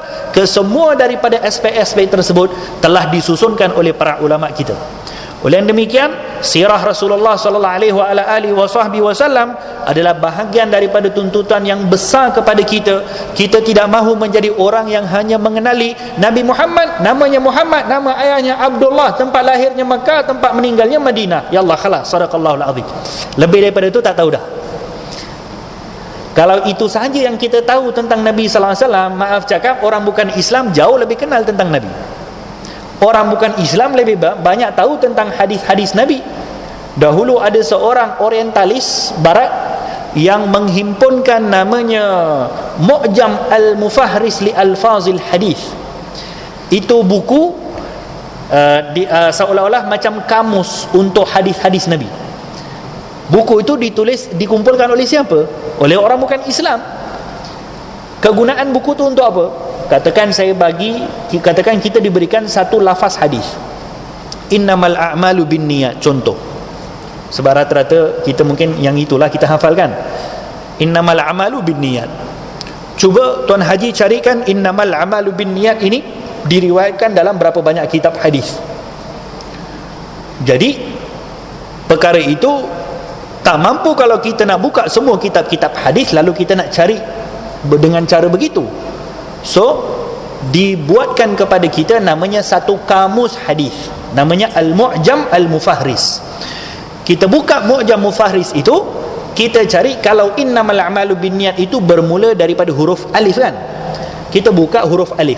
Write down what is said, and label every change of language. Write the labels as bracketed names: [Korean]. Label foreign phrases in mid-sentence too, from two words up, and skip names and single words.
[Malay] Kesemua daripada aspek-aspek tersebut telah disusunkan oleh para ulama kita. Oleh yang demikian, sirah Rasulullah SAW adalah bahagian daripada tuntutan yang besar kepada kita. Kita tidak mahu menjadi orang yang hanya mengenali Nabi Muhammad, namanya Muhammad, nama ayahnya Abdullah, tempat lahirnya Makkah, tempat meninggalnya Madinah. [Arabic] يا الله, خلاص، صدق الله العظيم. [Malay] Lebih daripada itu tak tahu dah. Kalau itu sahaja yang kita tahu tentang Nabi SAW, maaf cakap, orang bukan Islam jauh lebih kenal tentang Nabi. Orang bukan Islam lebih banyak tahu tentang hadis-hadis Nabi. Dahulu ada seorang orientalis barat yang menghimpunkan namanya Mu'jam al-Mufahris li Alfazil Hadis. Itu buku seolah-olah macam kamus untuk hadis-hadis Nabi. Buku itu dikumpulkan oleh siapa? Oleh orang bukan Islam. Kegunaan buku itu untuk apa? Katakan kita diberikan satu lafaz hadis, [Arabic] إنما الأعمال بالنيات, [Malay] contoh. Sebab rata-rata kita mungkin yang itulah kita hafalkan, [Arabic] إنما الأعمال بالنيات. [Malay] Cuba Tuan Haji carikan [Arabic] إنما الأعمال بالنيات [Malay] ini diriwayatkan dalam berapa banyak kitab hadis. Jadi perkara itu tak mampu kalau kita nak buka semua kitab-kitab hadis lalu kita nak cari dengan cara begitu. So dibuatkan kepada kita namanya satu kamus hadis, namanya Al-Mu'jam Al-Mufahris. Kita buka Mu'jam Mufahris itu, kita cari kalau [Arabic] إنما الأعمال بالنيات [Malay] itu bermula daripada huruf alif kan, kita buka huruf alif.